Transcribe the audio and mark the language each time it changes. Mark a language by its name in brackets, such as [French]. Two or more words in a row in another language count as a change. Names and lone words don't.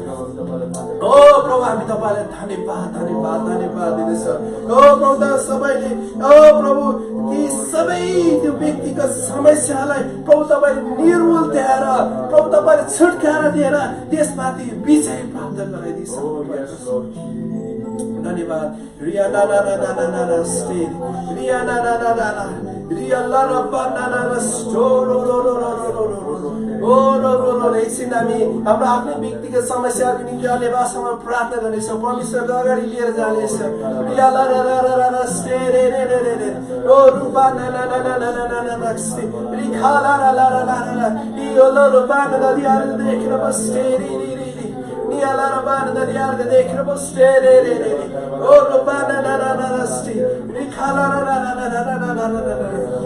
[Nepali] प्रभु हामी तपाईँलाई धन्यवाद दिँदछौँ। प्रभु सबैले प्रभु ती सबै त्यो व्यक्तिगत समस्यालाई प्रभु तपाईँले निर्मूल दिएर प्रभु तपाईँले छुटकारा दिएर त्यसमाथि विजय प्राप्त गराइदिनु भएको छ। धन्यवाद। रिया ना ना ना ना ना ना ना स्टे रिया ना ना ना ना ना रिया ला रब्बा ना ना ना स्टो रो रो रो रो रो रो एकछिन हामी हाम्रो आफ्नै व्यक्तिगत समस्याहरूको निम्ति अन्य भाषामा प्रार्थना गर्नेछौँ, परमेश्वरको अगाडि लिएर जानेछौँ। रिया ला रा रा रा रा स्टे रे रे रे रे रे ओ रूपा ना ना ना ना ना ना ना ना ना स्टे रिखा ला रा ला रा ला रा यो लो रूपा ना दा दिया देखेर बस स्टे रे रे रे निया ला रा बा ना दिया देखेर बस स्टे रे रे रे ओ रूपा ना ना ना ना ना स्टे रिखा ला रा रा रा रा रा रा रा रा